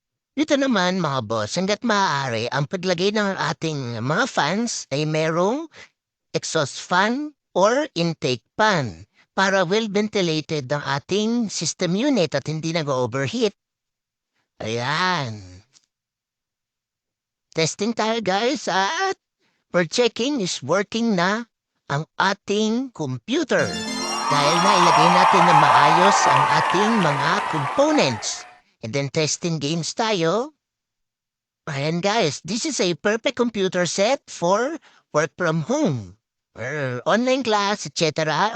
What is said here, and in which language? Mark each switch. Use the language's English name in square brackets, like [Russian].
[Filipino] Dito naman mga boss, hanggat maaari, ang paglagay ng ating mga fans ay merong exhaust fan or intake fan para [English] well ventilated [Filipino] ang ating system unit at hindi nag-overheat. Ayan. Testing tayo guys at [English] for checking is working [Filipino] na ang ating computer. Dahil nailagay natin na maayos ang ating mga components. And then testing games tayo. Ayan [English] guys, this is a perfect computer set for work from home, or online class, etc.